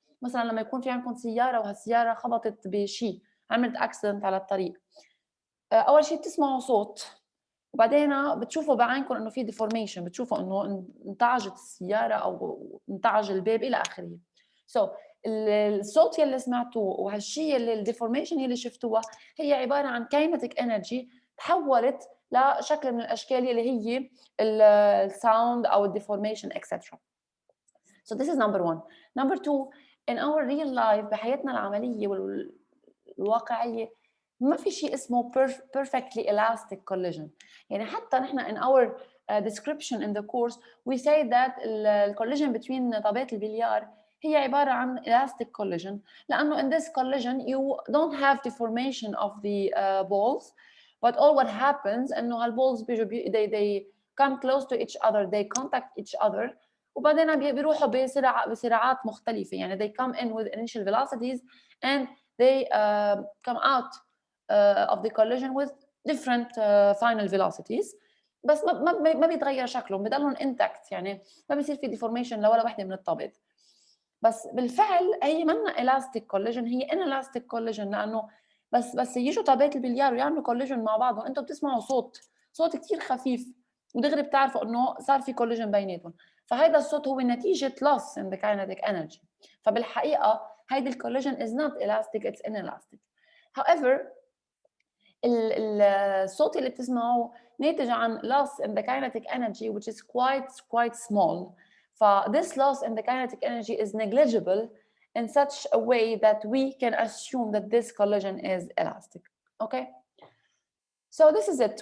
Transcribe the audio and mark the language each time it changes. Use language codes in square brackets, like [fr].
[ar] مثلا لما يكون في عندكم سيارة وهالسيارة خبطت بشيء، عملت اكسيدنت على الطريق، اول شيء بتسمعوا صوت، وبعدين بتشوفوا بعينكم انه في ديفورميشن، بتشوفوا انه انتعجت السياره او انتعج الباب الى اخره. الصوت يلي سمعتوه وهالشيء اللي الديفورميشن يلي شفتوها هي عباره عن كاينتيك انرجي تحولت لشكل من الاشكال اللي هي الساوند او الديفورميشن etc. [en] So this is number one. Number two, in our real life [ar] بحياتنا العمليه والواقعيه ما في شيء اسمه [en] perfectly elastic collision. [ar] يعني حتى نحن [en] in our description in the course we say that collision between [ar] طابات البليار هي عبارة عن [en] elastic collision، لأنه in this collision you don't have deformation of the balls, but all what happens إنه هالballs بيجوا they come close to each other, they contact each other، [ar] وبعدين بيروحوا بسرعات مختلفة. [en] يعني they come in with initial velocities and they come out of the collision with different final velocities، [ar] بس ما بيتغير شكلهم، بضلهم [en] intact، [ar] يعني ما بيصير في [en] deformation [ar] لولا وحده من الطابات. بس بالفعل هي منا elastic collision، هي inelastic collision، لانه بس يجوا طابات البليار ويعملوا collision مع بعض وانتم بتسمعوا صوت كثير خفيف ودغري بتعرفوا انه صار في collision بيناتهم، فهذا الصوت هو نتيجه [en] loss in the kinetic energy. [ar] فبالحقيقه هيدي [en] collision is not elastic, it's inelastic. However [ar] الصوت اللي بتسمعوه ناتج عن [en] loss in the kinetic energy which is quite small. This loss in the kinetic energy is negligible in such a way that we can assume that this collision is elastic. Okay? So this is it.